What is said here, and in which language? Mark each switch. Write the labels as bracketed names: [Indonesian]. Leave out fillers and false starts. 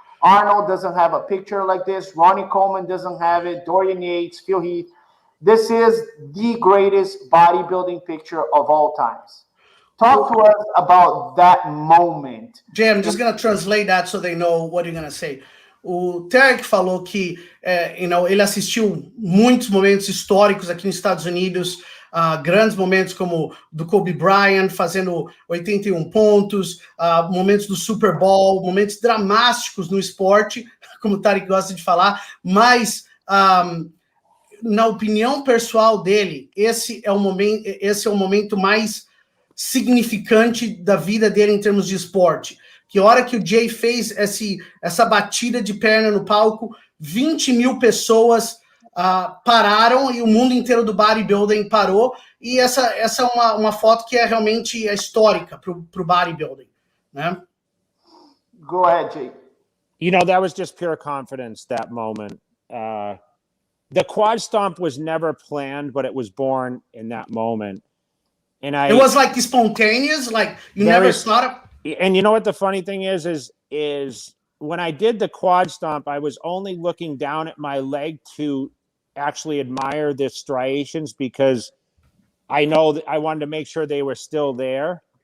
[English] Arnold doesn't have a picture like this. Ronnie Coleman doesn't have it. Dorian Yates, Phil Heath. This is the greatest bodybuilding picture of all times. Talk to us about that moment. Jay, I'm just going to translate that so they know what you're going to say. [Portuguese] O Tarek falou que ele assistiu muitos momentos históricos aqui nos Estados Unidos, grandes momentos como do Kobe Bryant fazendo 81 pontos, momentos do Super Bowl, momentos dramáticos no esporte, como o Tarek gosta de falar, mas na opinião pessoal dele, esse é o momento mais significante da vida dele em termos de esporte. Que a hora que o Jay fez essa batida de perna no palco, 20 mil pessoas pararam e o mundo inteiro do bodybuilding parou. E essa é uma foto que é realmente histórica para o bodybuilding, né? [English] Go ahead, Jay. That was just pure confidence, that moment. The quad stomp was never planned, but it was born in that moment. And it was like spontaneous, like you never thought of. And you know what the funny thing is when I did the quad stomp, I was only looking down at my leg to actually admire the striations, because I know that I wanted to make sure they were still there.